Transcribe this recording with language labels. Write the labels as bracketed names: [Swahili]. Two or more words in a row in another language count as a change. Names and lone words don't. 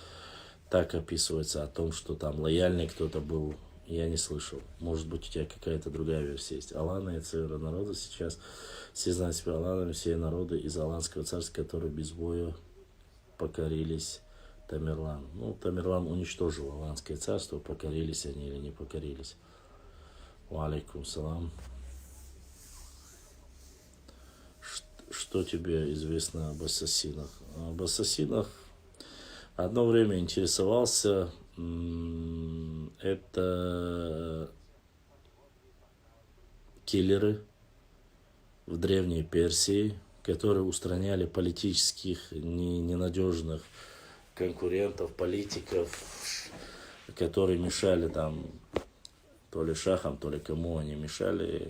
[Russian] Так описывается о том, что там лояльный кто-то был Я не слышал. Может быть, у тебя какая-то другая версия есть. Аланы — это севера народа сейчас. Все знают себя аланами, все народы из Аланского царства, которые без боя покорились Тамерлан. Ну, Тамерлан уничтожил Аланское царство, покорились они или не покорились. [Arabic] وعليكم السلام. [Russian] Что тебе известно об ассасинах? Об ассасинах одно время интересовался. Это киллеры в Древней Персии, которые устраняли политических ненадежных конкурентов, политиков, которые мешали там то ли шахам, то ли кому они мешали.